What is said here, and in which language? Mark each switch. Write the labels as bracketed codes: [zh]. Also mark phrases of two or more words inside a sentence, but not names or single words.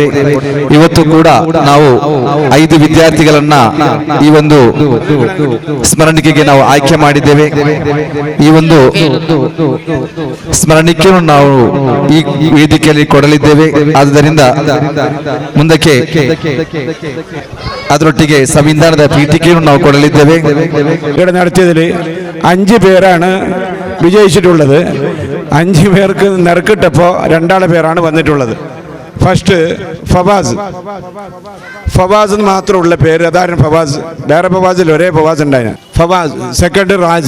[kn] ಇವತ್ತು ಕೂಡ ನಾವು 5 ವಿದ್ಯಾರ್ಥಿಗಳನ್ನ ಈ ಒಂದು ಸ್ಮರಣಿಕೆಗೆ ನಾವು ಆಯ್ಕೆ ಮಾಡಿದ್ದೇವೆ. ಈ ಒಂದು ಸ್ಮರಣಿಕೆಯನ್ನು ನಾವು ಈ ವೇದಿಕೆಯಲ್ಲಿ ಕೊಡಲಿದ್ದೇವೆ. ಆದ್ದರಿಂದ ಮುಂದಕ್ಕೆ ಅದರೊಟ್ಟಿಗೆ ಸಂವಿಧಾನದ പീഠികയും ನಾವು ಕೊಡಲಿದ್ದೇವೆ. [ml] ഇവിടെ നടത്തിയതിൽ 5 പേരാണ് വിജയിച്ചിട്ടുള്ളത്. 5 പേർക്ക് നറുക്കിട്ടപ്പോൾ 2 പേരാണ് വന്നിട്ടുള്ളത്. ഫസ്റ്റ് ഫവാസ് മാത്രമുള്ള പേര്, അതായിരുന്നു ഫവാസ്. വേറെ ഫവാസിൽ ഒരേ ഫവാസ് ഉണ്ടായിരുന്നു. ഫവാസ്. സെക്കൻഡ് റാസി.